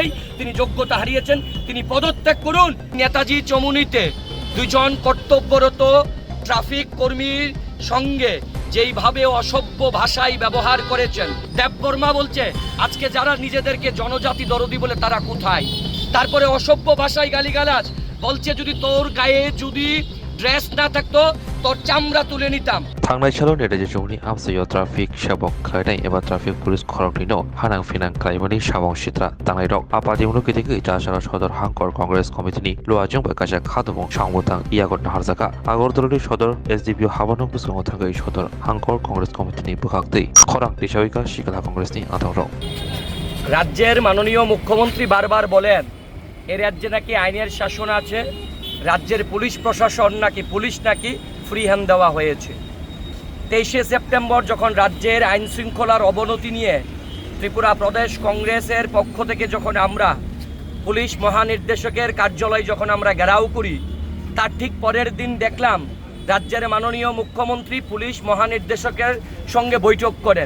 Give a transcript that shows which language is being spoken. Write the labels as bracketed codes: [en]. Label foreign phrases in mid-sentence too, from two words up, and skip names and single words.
[bn] তিনি যোগ্যতা হারিয়েছেন, তিনি পদত্যাগ করুন। নেতাজি চমুনিতে দুজন কর্তব্যরত ট্রাফিক কর্মীর সঙ্গে যেইভাবে অসভ্য ভাষায় ব্যবহার করেছেন, দেববর্মা বলছে আজকে যারা নিজেদেরকে জনজাতি দরদি বলে তারা কোথায়। তারপরে অসভ্য ভাষায় গালিগালাজ বলছে যদি তোর গায়ে যদি ড্রেস না থাকতো তোর চামড়া তুলে নিতাম। [trp] थांनाय सालाव नेताजी चौनि आमसायाव ट्राफिक साबक खालायनाय एबा [en] traffic police [trp] खरंनि न' हानां फिनां खालायमानि साबं सित्रा दांनाय दं। आफादेवनो गिदिगै जासारा सदर हांकर कंग्रेस कमिटिनि लुवाजों बायकाजा खादुबं सांबुथां इयागत नाहारजाका आगरतलानि सदर एसडिपिअ हाबानो बुसुङाव थांगै सदर हांकर कंग्रेस कमिटिनि बुखागदै खरां दिशाविका शिखला कंग्रेसनि आथाव [bn] রাজ্যের মাননীয় মুখ্যমন্ত্রী বারবার বলেন এ রাজ্যে নাকি আইনের শাসন আছে, রাজ্যের পুলিশ প্রশাসন নাকি পুলিশ নাকি ফ্রি হ্যান্ড দেওয়া হয়েছে। 23শে সেপ্টেম্বর যখন রাজ্যের আইন শৃঙ্খলার অবনতি নিয়ে ত্রিপুরা প্রদেশ কংগ্রেসের পক্ষ থেকে যখন আমরা পুলিশ মহানির্দেশকের কার্যালয় যখন আমরা ঘেরাও করি, তার ঠিক পরের দিন দেখলাম রাজ্যের মাননীয় মুখ্যমন্ত্রী পুলিশ মহানির্দেশকের সঙ্গে বৈঠক করেন।